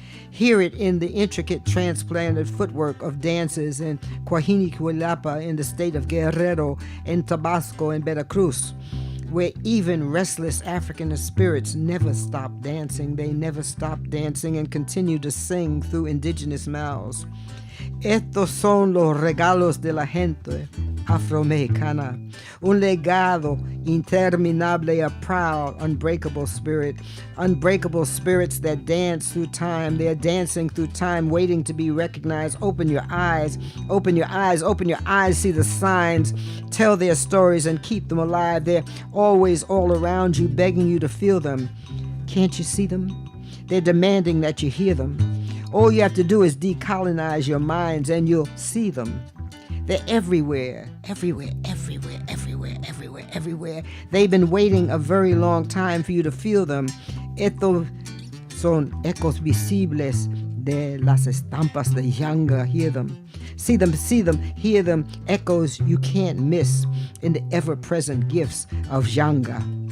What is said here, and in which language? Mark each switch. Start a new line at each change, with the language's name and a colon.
English: Hear it in the intricate transplanted footwork of dancers in Coahuila in the state of Guerrero, in Tabasco and Veracruz, where even restless African spirits never stop dancing. They never stop dancing and continue to sing through indigenous mouths.
Spanish: Estos son los regalos de la gente afromexicana. Un legado interminable,
English: a proud, unbreakable spirit. Unbreakable spirits that dance through time. They're dancing through time, waiting to be recognized. Open your eyes, open your eyes, open your eyes, see the signs. Tell their stories and keep them alive. They're always all around you, begging you to feel them. Can't you see them? They're demanding that you hear them. All you have to do is decolonize your minds and you'll see them. They're everywhere, everywhere, everywhere, everywhere, everywhere, everywhere. They've been waiting a very long time for you to feel them.
Spanish: Estos son ecos visibles de las estampas de Yanga.
English: Hear them. See them, hear them. Echoes you can't miss in the ever-present gifts of Yanga.